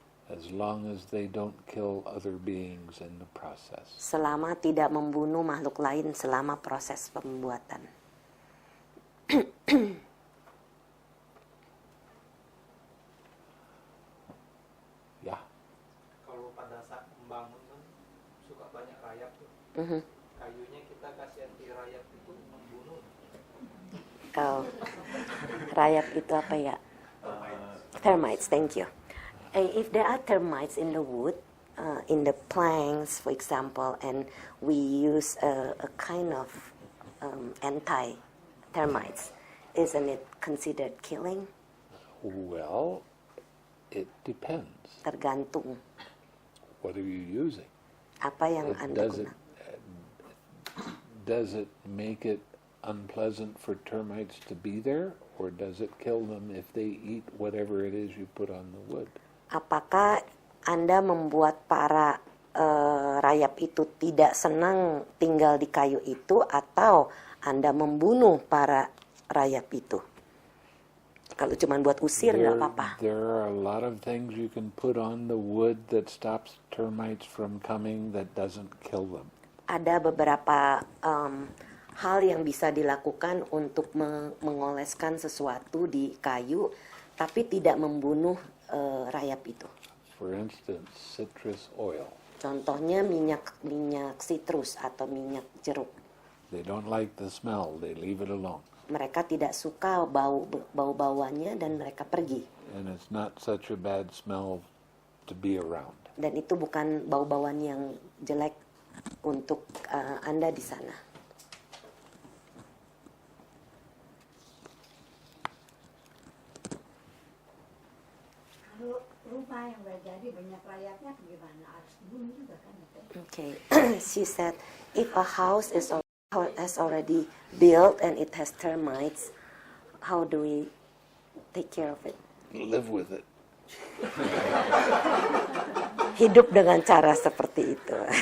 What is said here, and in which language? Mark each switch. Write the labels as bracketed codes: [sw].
[en] as long as they don't kill other beings in the process. [id] Selama tidak membunuh makhluk lain selama proses pembuatan. Ya, Kalau pada saat membangun kan suka banyak rayap tuh. Mhm. Kayunya kita kasih anti rayap itu membunuh. Oh, rayap itu apa ya? [en] Termites, thank you. If there are termites in the wood, in the planks, for example, and we use a kind of anti-termites, isn't it considered killing? well, it depends. [id] Tergantung [en] What are you using? [id] apa yang Anda [en] Does it, [id] gunakan. [en] does it make it unpleasant for termites to be there, or does it kill them if they eat whatever it is you put on the wood? [id] Apakah Anda membuat para rayap itu tidak senang tinggal di kayu itu, atau Anda membunuh para rayap itu? Kalau cuma buat usir nggak apa-apa. [en] There are a lot of things you can put on the wood that stops termites from coming that doesn't kill them. [id] Ada beberapa hal yang bisa dilakukan untuk mengoleskan sesuatu di kayu, tapi tidak membunuh rayap itu. [en] For instance, citrus oil. [id] Contohnya minyak sitrus atau minyak jeruk. [en] They don't like the smell, they leave it alone. [id] Mereka tidak suka bau-bauannya dan mereka pergi. [en] And it's not such a bad smell to be around. [id] Dan itu bukan bau-bauan yang jelek untuk Anda di sana. Kalau rumah yang udah jadi banyak rayapnya gimana? Harus dibunuh juga kan? [en] Okay, she said, if a house has already built and it has termites, how do we take care of it? Live with it. [id] Hidup dengan cara seperti itu.